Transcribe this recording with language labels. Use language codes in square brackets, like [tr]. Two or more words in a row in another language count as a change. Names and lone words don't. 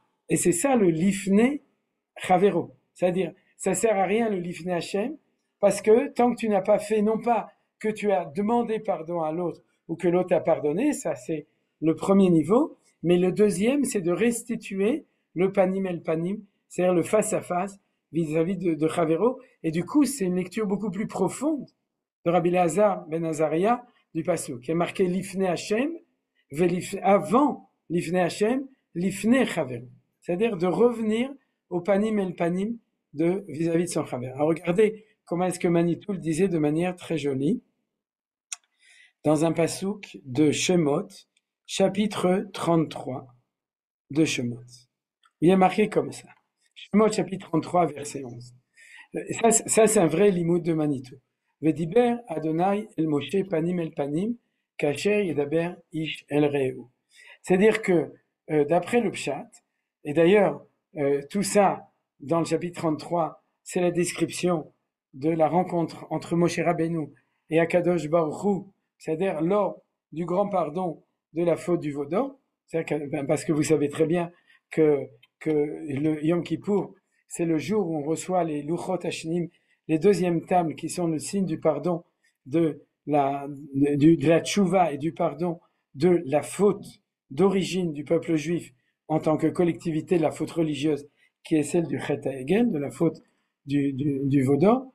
[fr] Et c'est ça le [he] לפני חברו. [fr] C'est-à-dire, ça sert à rien le [he] לפני השם, [fr] parce que tant que tu n'as pas fait, non pas que tu as demandé pardon à l'autre ou que l'autre a pardonné, ça c'est le premier niveau, mais le deuxième, c'est de restituer le [he] פנים אל פנים, [fr] c'est-à-dire le face-à-face vis-à-vis de Chavero, et du coup, c'est une lecture beaucoup plus profonde de Rabbi Elazar ben Azaria du Passouk, qui est marqué [he] לפני השם, [fr] avant [he] לפני השם, לפני חברו, [fr] c'est-à-dire de revenir au panim et le panim de vis-à-vis de son Chavero. Alors regardez comment est-ce que Manitou le disait de manière très jolie, dans un Passouk de Shemot, chapitre 33 de Shemot. Il est marqué comme ça. Shemot chapitre 33, verset 11. Ça c'est un vrai limoud de Manitou. [he] וידבר אדני אל משה פנים אל פנים, כאשר ידבר איש אל רעהו. [fr] C'est-à-dire que d'après le Pshat, et d'ailleurs tout ça dans le chapitre 33, c'est la description de la rencontre entre Moshe Rabbeinu et Akadosh Baruch Hu, c'est-à-dire lors du grand pardon de la faute du Vaudor, parce que vous savez très bien que le Yom Kippour, c'est le jour où on reçoit les [he] לוחות השניים, [fr] les deuxièmes tables qui sont le signe du pardon de la tchouva et du pardon de la faute d'origine du peuple juif en tant que collectivité de la faute religieuse qui est celle du [he] חטא העגל, [fr] de la faute du Vaudor.